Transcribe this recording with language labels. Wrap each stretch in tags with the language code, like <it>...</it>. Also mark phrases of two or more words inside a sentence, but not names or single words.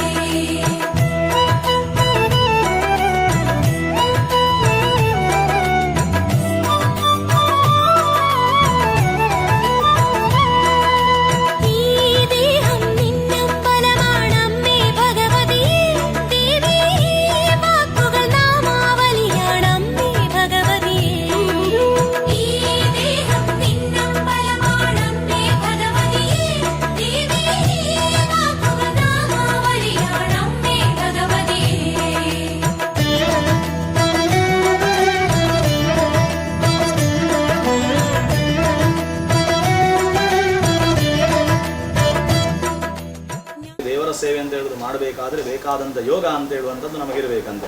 <ml>ഈ ദേഹം നിന്നമ്പലമാണമ്മേ ഭഗവതിയെ ദേവി ഈ വാക്കുകൾ നാമാവലിയാണമ്മേ ഭഗവതിയെ. ഈ ദേഹം നിന്നമ്പലമാണമ്മേ ഭഗവതിയെ ദേവി ഈ വാക്കുകൾ നാമാവലിയാണമ്മേ ഭഗവതിയെ.</ml> <kn>ದೇವರ ಸೇವೆ ಅಂತ ಹೇಳುವುದು ಮಾಡಬೇಕಾದ್ರೆ ಬೇಕಾದಂಥ ಯೋಗ ಅಂತ ಹೇಳುವಂಥದ್ದು ನಮಗಿರಬೇಕಂತೆ.</kn>